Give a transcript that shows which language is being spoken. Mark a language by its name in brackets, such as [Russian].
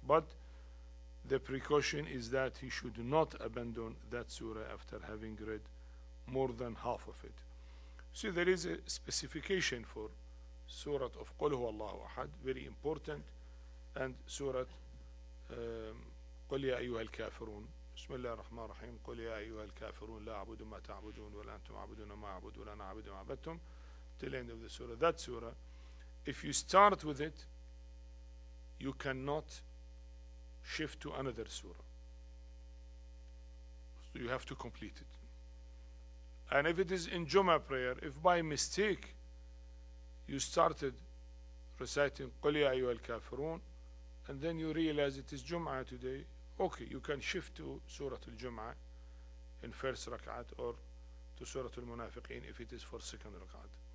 [English] But the precaution is that he should not abandon that surah after having read more than half of it. See, there is a specification for Surah of Qul Huwallahu Ahad, very important, and Surah Qul Ya Ayyuhal Kafirun, [Arabic] بسم الله الرحمن الرحيم قل يا أيها الكافرون لا أعبد ما تعبدون ولا أنتم عبدون ما أعبد ولا أنا عبد ما عبدتم, [English] till the end of the surah. That surah, if you start with it, you cannot shift to another surah. So you have to complete it. And if it is in Jummah prayer, if by mistake you started reciting [Arabic] قل يا أيها الكافرون [English] and then you realize it is Jum'ah today, okay, you can shift to Surah Al-Jum'ah in first rak'at or to Surah Al-Munafiqeen if it is for second rak'at.